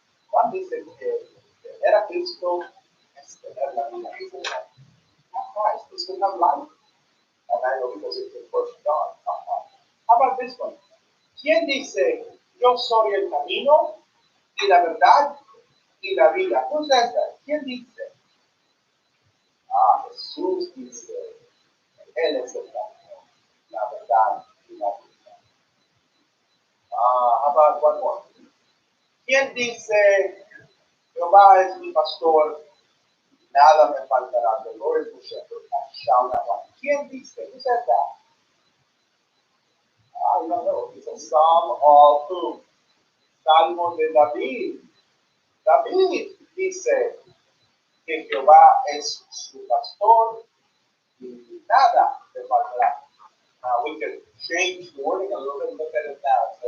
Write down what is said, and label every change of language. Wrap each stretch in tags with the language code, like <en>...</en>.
<es>Juan dice que era Cristo es tener la vida.</es> <en>He said that Christ is to have life. And I know because it's in First John. How about this one?</en> <es>¿Quién dice, yo soy el camino y la verdad y la vida.</es> <en>Who says that?</en> <es>¿Quién dice? Ah, Jesús dice, Él es el camino, la verdad y la vida.</es> <en>How about one more?</en> <es>¿Quién dice, Jehová es mi pastor, nada me faltará?</es> <en>The Lord is my shepherd, I shall not want.</en> <es>¿Quién dice?</es> <en>Who says that? I don't know. It's a psalm of whom?</en> <es>Salmo de David. David dice que Jehová es su pastor y nada le faltará.</es> <en>Now we can change the wording a little bit and look at it now.</en>